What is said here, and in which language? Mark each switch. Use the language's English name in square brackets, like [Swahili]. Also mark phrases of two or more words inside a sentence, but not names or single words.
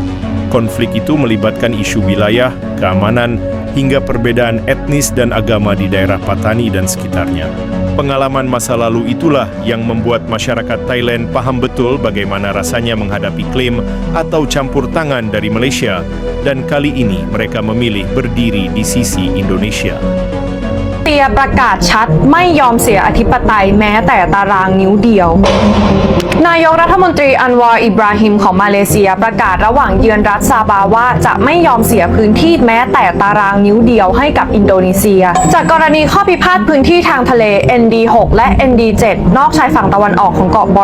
[Indonesian] Konflik itu melibatkan isu wilayah, keamanan, hingga perbedaan etnis dan agama di daerah Patani dan sekitarnya. Pengalaman masa lalu itulah yang membuat masyarakat Thailand paham betul bagaimana rasanya menghadapi klaim atau campur tangan dari Malaysia, dan kali ini mereka memilih berdiri di sisi Indonesia. [Thai] ประกาศชัดไม่ยอมเสียอธิปไตยแม้แต่ตารางนิ้วเดียวนายกรัฐมนตรีอันวาร์อิบราฮิมของมาเลเซียประกาศระหว่างเยือนรัฐซาบาว่าจะไม่ยอมเสียพื้นที่ แม้แต่ตารางนิ้วเดียวให้กับอินโดนีเซียจากกรณีข้อพิพาทพื้นที่ทางทะเล ND6 และ ND7 นอกชายฝั่งตะวันออกของเกาะบอ